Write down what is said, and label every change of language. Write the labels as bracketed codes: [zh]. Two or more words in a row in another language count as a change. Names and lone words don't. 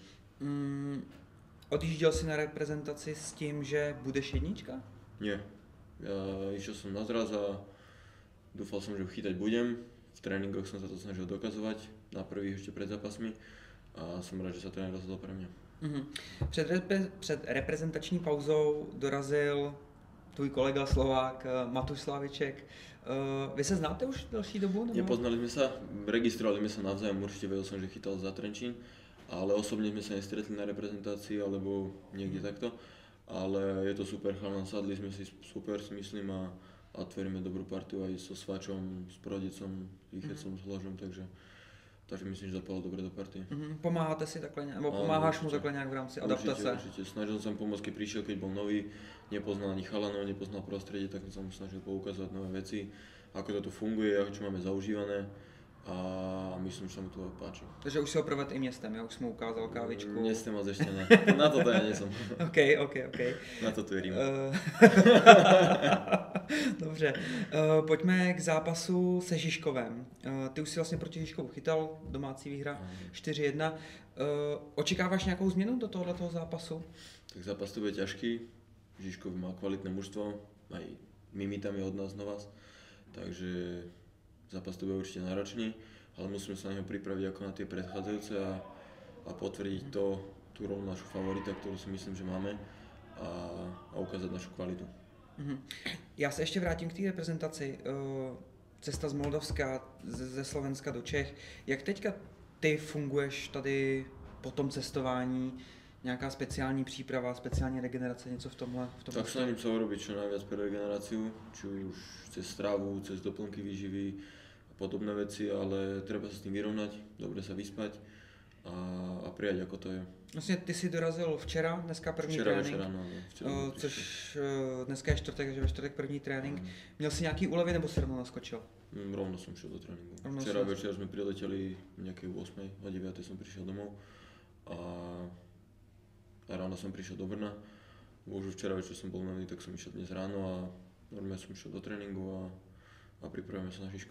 [cs] Odjížděl si na reprezentaci s tím, že budeš jednička? [sk] Nie. Ja išiel som na zraz a dúfal som, že ho chytať budem. V tréningoch som sa to snažil dokazovať, na prvých ešte pred zápasmi a som rád, že sa tréner rozhodol pre mňa. [cs] Před reprezentační pauzou dorazil tvůj kolega Slovák Matuš Slaviček. Vy se znáte už další dobu? Nebo? [sk] Nepoznali sme sa, registrovali sme sa navzájom, určite vedel som, že chytal za Trenčín, ale osobne sme sa nestretli na reprezentácii alebo niekde takto. Ale je to super chalan, sadli sme si super, si myslím, a tvoríme dobrú partiu aj so Svačom, s Prodicom, Výchecom, s Hložom, takže myslím, že zapadlo dobre do partie. [cs] Pomáháte si takhle, nebo pomáháš mu takhle nějak v rámci adaptace? [sk] Určite. Snažil som pomôcť, keď prišiel, keď bol nový, nepoznal ani chalanov, nepoznal prostredie, tak som mu snažil poukazovať nové veci, ako toto funguje, ako čo máme zaužívané a myslím, že sa mu to páči. [cs] Takže už si ho provedl i městem, [sk] ja už som mu ukázal kávičku. Městem moc ešte ne, na toto ja nie som. OK. Na to tu je Rím. [cs] Dobře, pojďme k zápasu se Žižkovem. Ty už si vlastně proti Žižkovu chytal, domácí výhra 4-1. Očekáváš nějakou změnu do tohoto zápasu? [sk] Tak zápas to bude ťažký, Žižkov má kvalitné mužstvo, aj my tam je od nás nová, takže zápas to bude určite náročný, ale musíme sa na neho pripraviť ako na tie predchádzajúce a potvrdiť tú rolu našu favorita, ktorú si myslím, že máme a ukázať našu kvalitu. [cs] Já se ještě vrátím k té reprezentaci. Cesta z Moldavska, ze Slovenska do Čech. Jak teďka ty funguješ tady po tom cestování? Nějaká speciální příprava, speciální regenerace, něco v tomhle? [sk] Tak snažím sa urobiť čo najviac pre regeneráciu, či už cez stravu, cez doplnky výživy a podobné veci, ale treba sa s tým vyrovnať, dobre sa vyspať a prijať, ako to je. [cs] Vlastně ty jsi dorazil včera, dneska první trénink. Včera, no. Což dneska je čtvrtek, takže ve čtvrtek první trénink. Měl jsi nějaký úlevy nebo si rovnou naskočil? [sk] Rovno som šiel do tréningu. Včera večer sme prileteli nejakej 8, o 9 som prišiel domov a ráno som prišiel do Brna. Už včera večer som bol unavený, tak som išiel dnes ráno a normálne som išiel do tréningu a pripravujeme sa na Žižkov.